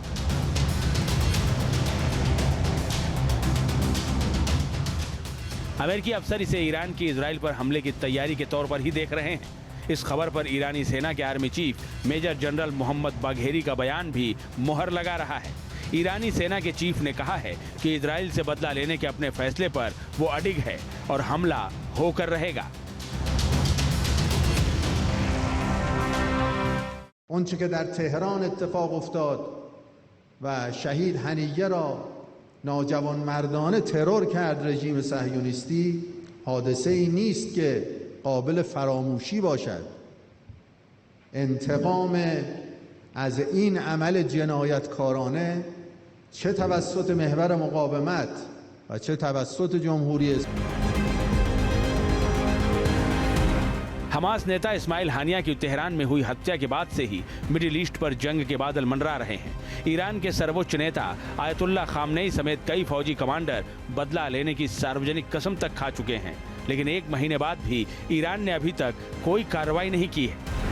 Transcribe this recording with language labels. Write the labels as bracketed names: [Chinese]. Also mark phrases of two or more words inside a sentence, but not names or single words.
[Hindi] अमेरिकी अफसर इसे ईरान की इजराइल पर हमले की तैयारी के तौर पर ही देख रहे हैं। इस खबर पर ईरानी सेना के [English] army chief Major General [Hindi] मोहम्मद बाघेरी का बयान भी मुहर लगा रहा है। ईरानी सेना के चीफ ने कहा है कि इजराइल से बदला लेने के अपने फैसले पर वो अडिग है और हमला होकर रहेगा। [Persian] اونچه که در تهران اتفاق افتاد و شهید هنیه را ناجوانمردانه ترور کرد رژیم صهیونیستی حادثه ای نیست که قابل فراموشی باشد. انتقام از این عمل جنایتکارانه چه توسط محور مقاومت و چه توسط جمهوری اسلامی [Hindi] हमास नेता इस्माइल हानिया की तेहरान में हुई हत्या के बाद से ही मिडिल ईस्ट पर जंग के बादल मंडरा रहे हैं। ईरान के सर्वोच्च नेता आयतुल्लाह खामनेई समेत कई फौजी कमांडर बदला लेने की सार्वजनिक कसम तक खा चुके हैं, लेकिन एक महीने बाद भी ईरान ने अभी तक कोई कार्रवाई नहीं की है।